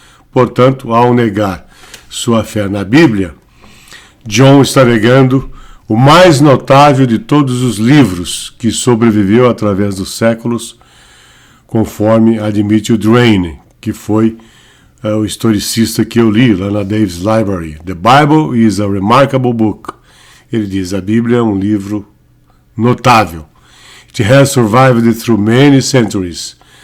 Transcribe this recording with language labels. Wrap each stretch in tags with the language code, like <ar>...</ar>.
<pt>Portanto, ao negar sua fé na Bíblia, John está negando o mais notável de todos os livros que sobreviveu através dos séculos, conforme admite o Drain, que foi o historicista que eu li lá na Dave's Library.</pt> <en>The Bible is a remarkable book.</en> <pt>Ele diz, a Bíblia é um livro notável.</pt> <en>It has survived through many centuries.</en>